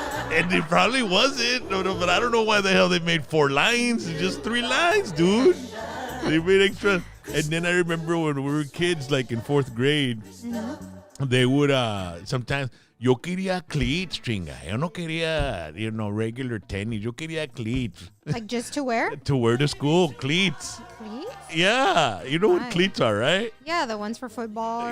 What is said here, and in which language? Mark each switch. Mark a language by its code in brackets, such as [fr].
[en] And it probably wasn't, but I don't know why the hell they made 4 lines, just 3 lines, dude. They made extra. And then I remember when we were kids, like in 4th grade, they would sometimes. [es] Yo quería cleats, chinga. Yo no quería, regular tenis. Yo quería cleats. [en] Like just to wear? To wear to school, cleats. Cleats? Yeah, you know what cleats are, right? Yeah, the ones for football.